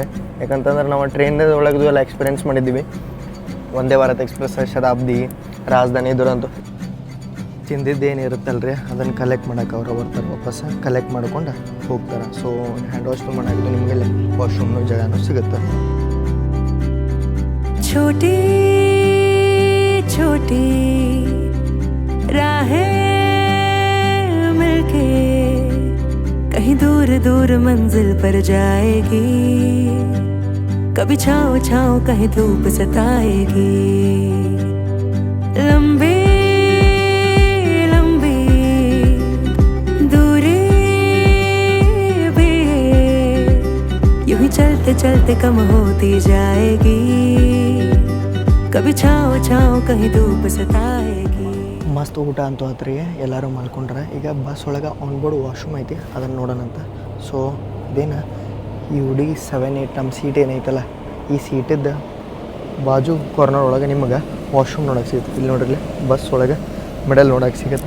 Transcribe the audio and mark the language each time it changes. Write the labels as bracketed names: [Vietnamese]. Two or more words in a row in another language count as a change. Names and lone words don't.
[Kannada] ಯಾಕಂತಂದ್ರೆ ನಾವು ಟ್ರೈನ್ ಒಳಗೆ ಎಲ್ಲ ಎಕ್ಸ್ಪೀರಿಯೆನ್ಸ್ ಮಾಡಿದ್ದೀವಿ. ವಂದೇ ಭಾರತ್ ಎಕ್ಸ್ಪ್ರೆಸ್, ಶತಾಬ್ದಿ, ರಾಜಧಾನಿ ದುರಂತೋ. ತಿಂದಿದ್ದೇನಿರುತ್ತಲ್ರಿ ಅದನ್ನು ಕಲೆಕ್ಟ್ ಮಾಡೋಕೆ ಅವ್ರು ಬರ್ತಾರೆ, ವಾಪಸ್ ಕಲೆಕ್ಟ್ ಮಾಡ್ಕೊಂಡು ಹೋಗ್ತಾರೆ. ಸೊ [English] hand wash [Kannada] ಮಾಡೋದು ನಿಮಗೆಲ್ಲ ವಾಶ್ರೂಮ್ನ ಜಾಗನೂ ಸಿಗುತ್ತೆ. [Hindi] छोटी छोटी राहें मिलके कहीं दूर दूर मंजिल पर जाएगी. कभी छाँव छाँव कहीं धूप सताएगी. लंबी लंबी दूरी भी यूं ही चलते चलते कम होती जाएगी. कभी छाँव छाँव कहीं धूप सताएगी. [Kannada] ಮಸ್ತ್ ಊಟ ಅಂತೂ ಆತ್ರಿ, ಎಲ್ಲರೂ ಮಾಡ್ಕೊಂಡ್ರೆ. ಈಗ ಬಸ್ ಒಳಗೆ [English] on board washroom [Kannada] ಐತಿ, ಅದನ್ನು ನೋಡೋಣಂತ. ಸೊ ಇದೇನು ಈ ಹುಡುಗಿ 7-8 ನಮ್ಮ ಸೀಟ್ ಏನೈತಲ್ಲ, ಈ ಸೀಟಿದ್ದು ಬಾಜು ಕಾರ್ನರ್ ಒಳಗೆ ನಿಮಗೆ ವಾಶ್ರೂಮ್ ನೋಡೋಕೆ ಸಿಗುತ್ತೆ. ಇಲ್ಲಿ ನೋಡ್ರಿ ಬಸ್ ಒಳಗೆ ಮಿಡಲ್ ನೋಡೋಕೆ ಸಿಗುತ್ತೆ.